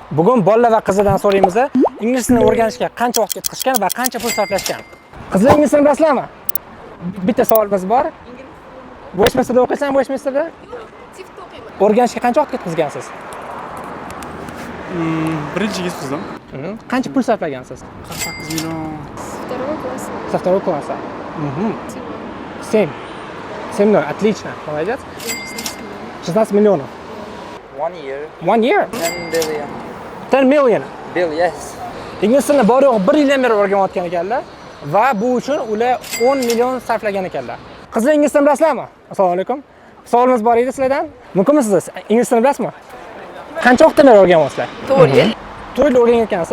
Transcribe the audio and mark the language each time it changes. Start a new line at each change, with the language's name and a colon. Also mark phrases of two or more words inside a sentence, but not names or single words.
Uzbek: Bugun bolalar va qizlardan so'raymiz, ingliz tilini o'rganishga qancha vaqt ketishgan va qancha pul sarflashgan. Qizlar ingliz tilini bilasizlarmi? Bitta savolimiz bor. Westminsterda o'qiysan, Westminsterda? Tifda o'qiyman. O'rganishga qancha vaqt ketkazgansiz? Birinchi kuzdim. Qancha pul sarflagansiz? 48 million.
Russian: Второй класс. Со второго класса. Семь. 7 отлично. Молодец. 16 миллионов.
English: 1 year, 1 year. 10 billion. 10 million. Bill, yes.
Uzbek: Ingliz tilini bor yo'q 1 yildan beri o'rganayotgan ekanlar va bu uchun ular 10 million sarflagan ekanlar. Qizlar ingliz tilini bilasizlarmi? Assalomu alaykum. Savolimiz bor edi sizlardan. Mumkinmisiz? Ingliz tilini bilasizmi? Qancha vaqtdan beri o'rganyapsizlar? 4 yil. 4 yil o'rganayotgansiz.